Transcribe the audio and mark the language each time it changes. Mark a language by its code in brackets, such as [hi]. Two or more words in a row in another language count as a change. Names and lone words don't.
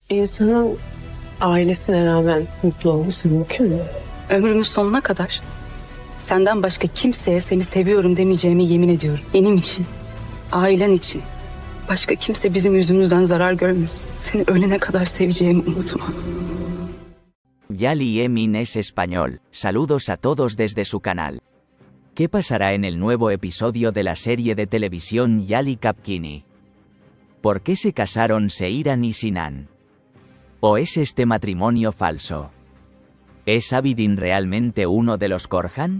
[tr] İnsanın ailesine rağmen mutlu olması mümkün mü? Ömrümün sonuna kadar senden başka kimseye seni seviyorum demeyeceğime yemin ediyorum. Benim için, ailen için. Başka kimse bizim yüzümüzden zarar görmesin. Seni ölene kadar seveceğimi unutma. [es] Yali Emin es español. Saludos a todos desde su canal. ¿Qué pasará en el nuevo episodio de la serie de televisión Yali Kapkini? ¿Por qué se casaron Seiran y Sinan? ¿O es este matrimonio falso? ¿Es Abidin realmente uno de los Korhan?